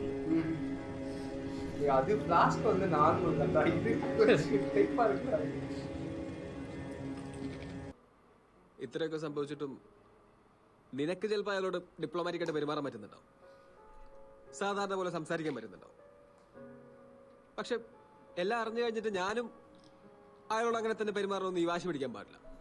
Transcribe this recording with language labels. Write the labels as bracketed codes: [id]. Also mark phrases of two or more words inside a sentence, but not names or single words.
[ta] அது லாஸ்ட் வந்து நார்மல் தான். இது டைப்பா இருக்கு. [ml] ഇത്രയൊക്കെ സംഭവിച്ചിട്ടും നിനക്ക് ചിലപ്പോൾ അയാളോട് ഡിപ്ലോമാറ്റിക്കായിട്ട് പെരുമാറാൻ പറ്റുന്നുണ്ടാവും, സാധാരണ പോലെ സംസാരിക്കാൻ പറ്റുന്നുണ്ടാവും. പക്ഷെ എല്ലാം അറിഞ്ഞു കഴിഞ്ഞിട്ട് ഞാനും അയാളോട് അങ്ങനെ തന്നെ പെരുമാറണമെന്ന് ഈ വാശി പിടിക്കാൻ പാടില്ല.